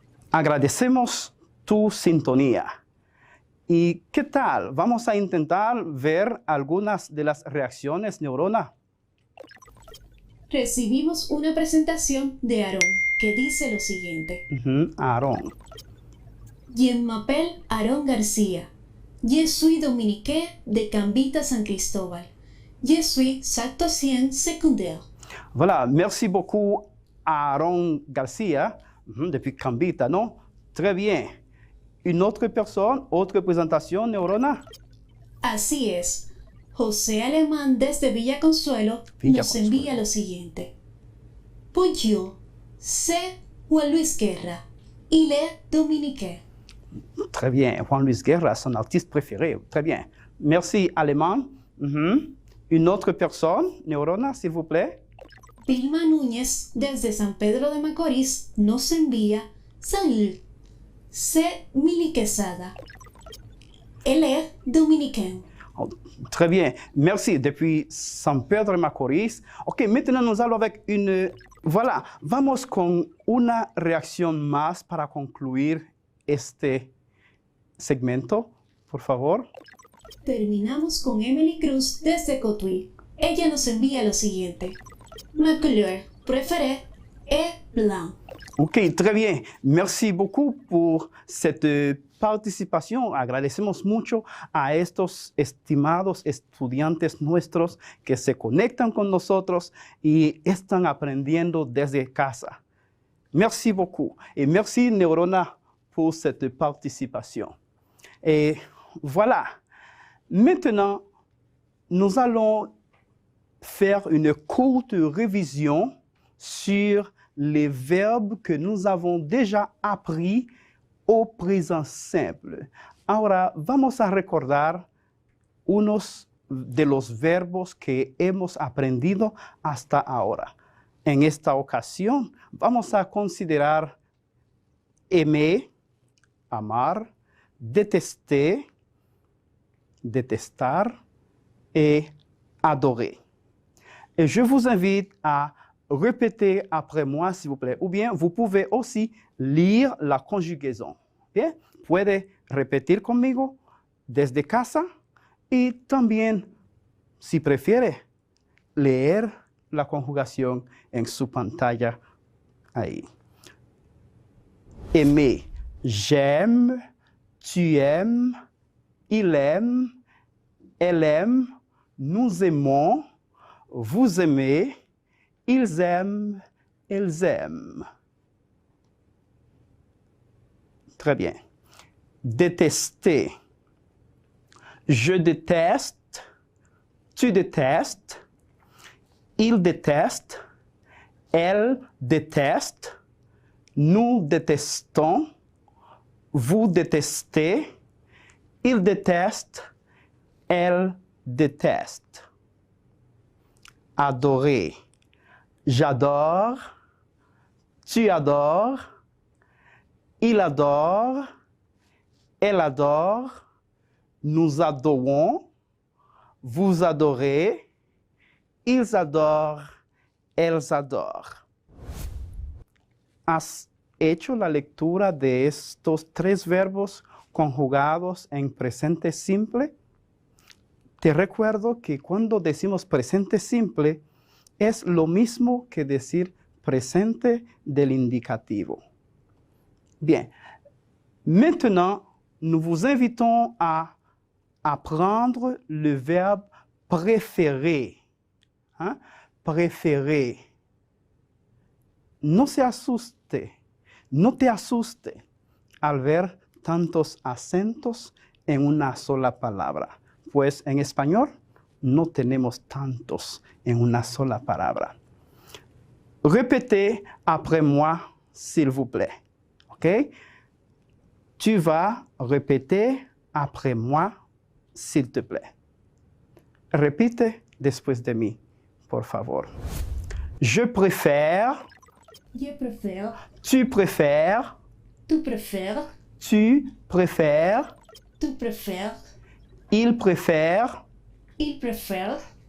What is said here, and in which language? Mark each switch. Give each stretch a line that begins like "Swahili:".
Spanish: Agradecemos tu sintonía. ¿Y qué tal? Vamos a intentar ver algunas de las reacciones, Neurona. Recibimos una presentación de Aarón que dice lo siguiente. Aarón.
French: Je m'appelle Aarón García. Je suis dominicain de Cambita San Cristóbal. Je suis sectocien secondaire. Voilà, merci beaucoup Aarón García, depuis Cambita, ¿no? Très bien. Une autre personne, autre présentation, Neurona?
Spanish: Así es. José Alemán desde Villa Consuelo nos envía lo siguiente.
French: Bonjour, c'est Juan Luis Guerra. Il est dominicain. Très bien. Juan Luis Guerra, son artiste préféré. Très bien. Merci, Alemán. Une autre personne, Neurona, s'il vous plaît.
Spanish: Vilma Núñez, desde San Pedro de Macorís, nos envía
French: Salut, c'est Mili Quesada. Elle est dominicaine. Oh, très bien. Merci. Depuis San Pedro de Macorís. OK, maintenant nous allons avec une...
Spanish: Voilà, vamos con una reacción más para concluir este segmento, por favor. Terminamos con Emily Cruz desde Cotuí. Ella nos envía lo siguiente.
French: Ma couleur préférée est blanc. OK, très bien. Merci beaucoup pour cette participación.
Spanish: Agradecemos mucho a estos estimados estudiantes nuestros que se conectan con nosotros y están aprendiendo desde casa.
French: Merci beaucoup. Et merci, Neurona, pour cette participation. Et voilà. Maintenant, nous allons faire une courte révision sur les verbes que nous avons déjà appris au présent simple.
Spanish: Ahora vamos a recordar unos de los verbos que hemos aprendido hasta ahora. En esta ocasión vamos a considerar aimer, amar, détester, détestar et adorer.
French: Et je vous invite à répéter après moi, s'il vous plaît. Ou bien, vous pouvez aussi lire la conjugaison.
Spanish: Bien, puede repetir conmigo desde casa y también, si prefiere, leer la conjugación en su pantalla ahí.
French: Aimer. J'aime, tu aimes, il aime, elle aime, nous aimons, vous aimez, ils aiment, elles aiment. Très bien. Détester. Je déteste, tu détestes, il déteste, elle déteste, nous détestons, vous détestez, il déteste, elle déteste. Adorer. J'adore, tu adores, il adore, elle adore, nous adorons, vous adorez, ils adorent, elles adorent.
Spanish: ¿Has hecho la lectura de estos tres verbos conjugados en presente simple? Te recuerdo que cuando decimos presente simple, es lo mismo que decir presente del indicativo. Bien.
French: Maintenant, nous vous invitons à apprendre le verbe préférer. Hein? Préférer.
Spanish: No se asuste, no te asuste al ver tantos acentos en una sola palabra, pues en español no tenemos tantos en una sola palabra.
French: Répétez après moi, s'il vous plaît. OK? Tu vas répéter après moi, s'il te plaît.
Spanish: Repite después de mí, por favor.
French: Je préfère. Je préfère. Tu préfères. Tu préfères. Tu préfères. Tu préfères. Il préfère. Il préfère.